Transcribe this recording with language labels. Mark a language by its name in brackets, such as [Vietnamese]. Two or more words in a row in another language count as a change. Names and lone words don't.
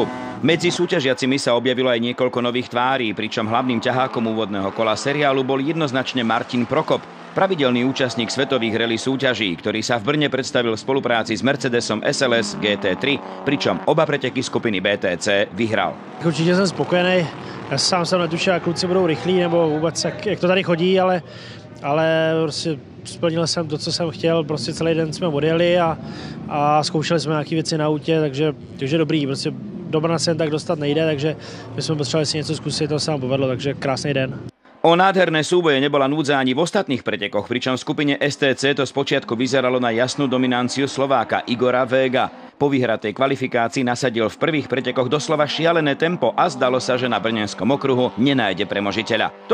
[Slovak] Medzi súťažiacimi sa objavilo aj niekoľko nových tvári, pričom hlavným ťahákom úvodného kola seriálu bol jednoznačne Martin Prokop, pravidelný účastník svetových rally súťaží, ktorý sa v Brne predstavil v spolupráci s Mercedesom SLS GT3, pričom oba preteky skupiny BTC vyhral. [Czech] Určitě jsem spokojený. Já sám jsem netušil, jak kluci budou rychlí nebo vůbec jak to tady chodí, ale prostě splnil jsem to, co jsem chtěl. Prostě celý den jsme odjeli a zkoušeli jsme nějaké věci na autě, takže dobrý. Prostě do Brna se jen tak dostat nejde, takže my jsme potřebovali si něco zkusit, to se nám povedlo, takže krásný den. [Slovak] O nádherné súboje nebola núdza ani v ostatných pretekoch, pričom v skupine STC to spočiatku vyzeralo na jasnú dominanciu Slováka Igora Vega. Po vyhratej kvalifikácii nasadil v prvých pretekoch doslova šialené tempo a zdalo sa, že na brnenskom okruhu nenájde premožiteľa.